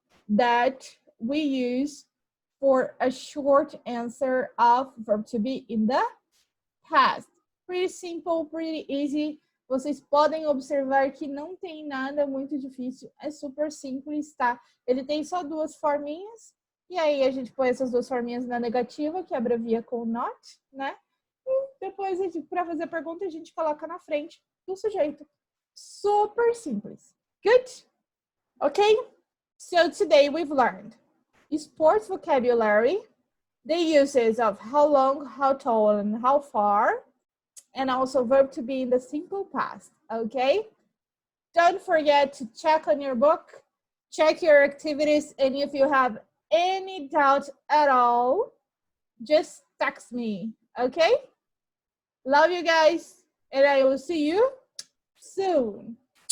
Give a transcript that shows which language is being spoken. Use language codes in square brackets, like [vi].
[en] That we use for a short answer of verb to be in the past. Pretty simple, pretty easy. [pt] Vocês podem observar que não tem nada muito difícil. É super simples, tá? Ele tem só duas forminhas. E aí a gente põe essas duas forminhas na negativa, que abrevia com not, né? E depois, para fazer a pergunta, a gente coloca na frente do sujeito. Super simples. [en] Good? Okay? So today we've learned sports vocabulary, the uses of how long, how tall, and how far, and also verb to be in the simple past, okay? Don't forget to check on your book, check your activities, and if you have any doubt at all, just text me, okay? Love you guys, and I will see you soon.